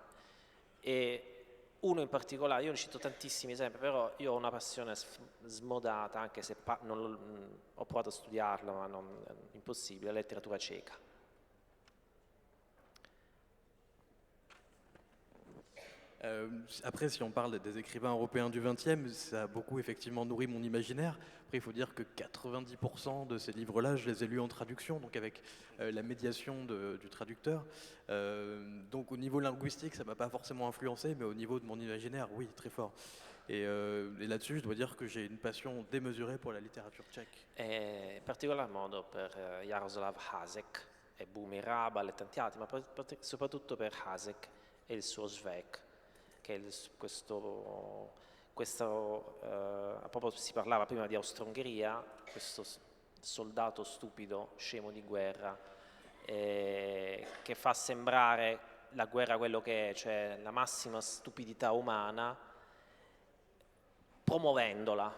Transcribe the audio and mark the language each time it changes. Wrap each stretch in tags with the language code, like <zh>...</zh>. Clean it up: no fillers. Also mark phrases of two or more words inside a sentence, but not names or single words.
<it>E uno in particolare, io ne cito tantissimi esempi, però io ho una passione smodata, anche se ho provato a studiarla, ma impossibile, la letteratura ceca.</it> <fr>Après, si on parle des écrivains européens du XXe, ça a beaucoup effectivement nourri mon imaginaire. Après, il faut dire que 90% de ces livres-là, je les ai lus en traduction, donc avec la médiation du traducteur. Donc au niveau linguistique, ça ne m'a pas forcément influencé, mais au niveau de mon imaginaire, oui, très fort. Et là-dessus, je dois dire que j'ai une passion démesurée pour la littérature tchèque.</fr> <it>In particolar modo per Jaroslav Hasek e Bumi Rabal e tanti altri, ma soprattutto per Hasek e il suo Svek, che è proprio si parlava prima di Austro-Ungheria, questo soldato stupido, scemo di guerra, che fa sembrare la guerra quello che è, cioè la massima stupidità umana, promuovendola.</it>